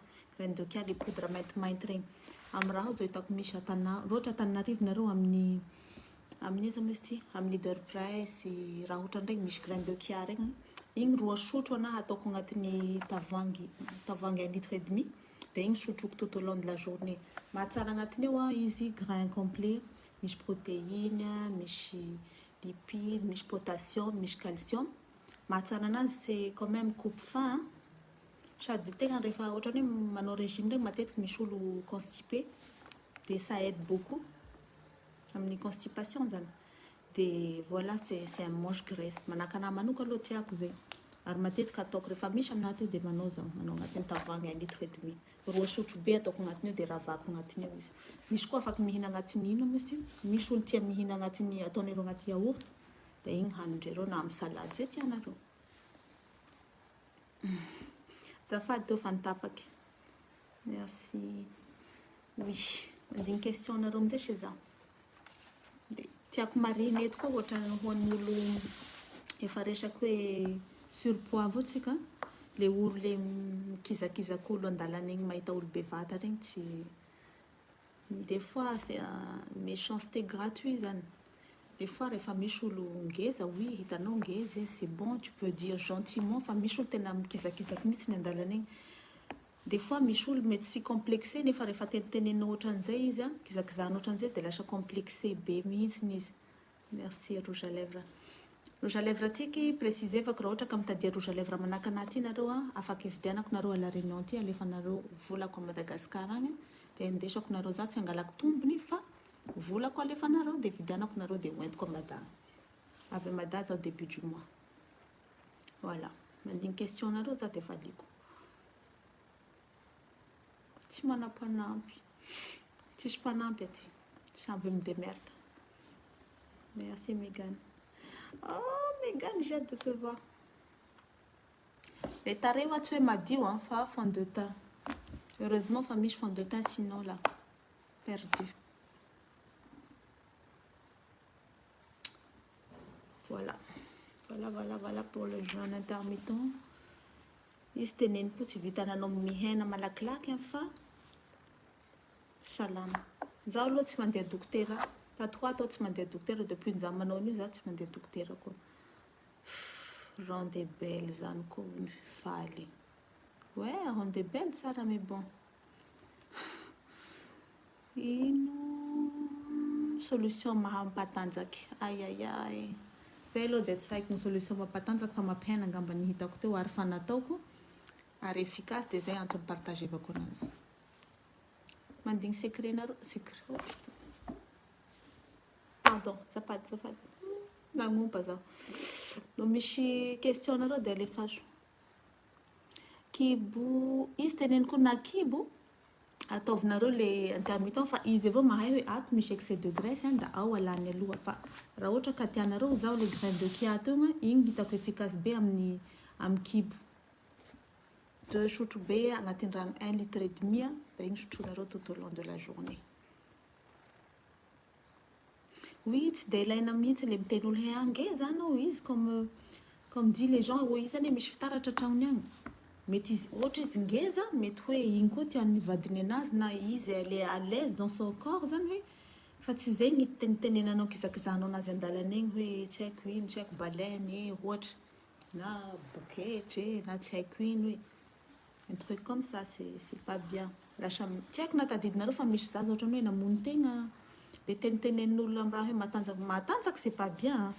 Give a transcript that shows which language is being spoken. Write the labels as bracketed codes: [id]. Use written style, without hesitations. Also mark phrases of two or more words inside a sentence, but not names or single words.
[fr] Graine de chia le poudre [mg] maintimainty regny. Amin'ny raha zao hitako misy ohatra Antananarivo nareo amin'ny iza moa izy ty amin'ny leader price raha ohatra regny misy [fr] graine de chia [mg] regny. Igny 2 sotro anahy ataoko agnatin'ny tavoahangy 1,5 litre de igny sotroko [fr] tout au long de la journée. [mg] Mahatsara agnatiny eo izy [fr] grain complet, [mg] misy protéine, misy lipide, misy potassium, misy calcium. Mahatsara anazy [fr] c'est quand même coupe faim. [mg] Sady tegna rehefa ohatra hoe manao régime regny matetiky misy olo constipé de [fr] ça aide beaucoup [mg] amin'ny constipation zany. [fr] De voilà c'est un mange graisse. [mg] Manaka anahy manoka aloha tiako zay. Ary matetika ataoko rehefa misy aminahy teo de manao agnatin'ny tavoahangy 1,5 litre. 2 sotro be ataoko agnatiny eo de ravako agnatiny eo izy. Misy koa afaka mihina agnatiny ino izy ty? Misy olo tia mihina agnatiny ataon'ireo agnaty yaourt de igny hanindreo na amin'ny salade zay tianareo. Zafady teo fa nitapaky. [fr] Merci. Oui, [mg] mandigny question nareo amizay se za. Tiako mariny eto koa ohatra hoan'ny olo efa resaky hoe surpoids avao tsika. Le olo le mikizakizaka olo andalana igny mahita olo bevata regny tsy. [fr] Des fois c'est méchanceté gratuit zany. Des fois [mg] rehefa misy olo ngeza, oui hitanao ngeza [fr] c'est bon, tu peux dire gentiment [mg] fa misy olo tena mikizakizaka mihitsy andalana igny. [fr] Des fois [mg] misy olo mety sy complexé nefa rehefa tenitenenao ohatran'izay izy a, kizakizahanao ohatran'izay de lasa complexé be mihitsy izy. [fr] Merci rouge à lèvres. Rouge à lèvres [mg] tiky précisevako raha ohatra ka mitadia [fr] rouge à lèvres [mg] manaka anahy ty nareo a, afaka ividianako nareo [fr] à la Réunion [mg] ty alefanareo volako [fr] à Madagascar [mg] agny de indesako nareo za tsy angalako tombony fa volako alefanareo de ividianako nareo de hoentiko [fr] à Mada. [mg] Avy Mada za [fr] au début du mois. Voilà. [mg] Mandigny question nareo za de valiko. Tsy manam-panampy. Tsisy mpanampy aty. Samby midemerde. [fr] Merci Megan. Oh Megan, j'ai hâte de te voir. Les tarés va tuer madio hein, [mg] fa fond de teint. [fr] Heureusement [mg] fa misy [fr] fond de teint sinon là perdu. Voilà. Voilà pour le jeûne intermittent. [mg] Izy teneny po tsy vitananao mihena malakilaky fa salama. Zaho aloha tsy mandeha dokotera. Tato tsy mandeha dokotera depuis nzaho manao an'io za tsy mandeha dokotera koa. [fr] Ronde belle [mg] zany koa ny faly. [fr] Ouais, ronde belle sara mais bon. Ino solution mahampatanjaky. Aïe. [mg] Zay aloha de tsy haiko ny solution mampatanjaka fa mampihena angamba ny hitako teo ary fa nataoko ary efficace de zay antony partagevako anazy. Mandigny secret nareo, secret. Pardon, zafady. Nagnompa zaho. No misy question nareo de alefasako. Kibo, izy teneniko na kibo ataovinareo le intermittent fa izy avao mahay hoe ato misy [fr] excès de graisse [mg] da ao alany aloha fa raha ohatra ka tianareo zao le [fr] graine de chia [mg] teo igny hitako efficace be amin'ny kibo. 2 sotro be agnatin'ny rano 1,5 litre da igny sotronareo [fr] tout au long de la journée. Oui, [mg] tsy de ilaina mihitsy le miteny olo hoe angeza anao izy [fr] comme dit les gens [mg] hoe izy zany misy fitaratra tragnony agny. Mety izy ohatra izy ngeza mety hoe igny koa tian'ny vadiny anazy na izy [fr] elle est à l'aise dans son corps [mg] zany hoe fa tsy zay ny tenenanao kizakizahanao anazy andalana igny hoe tsy haiko ino, tsy haiko baleine ohatra na boketry na tsy haiko ino hoe [fr] un truc comme ça c'est pas bien. [mg] Lasa tsy haiko na tadidinareo fa misy zaza ohatran'ny hoe namono tegna le tenitenenin'olo amin'ny raha hoe matanjaka [fr] c'est pas bien hein.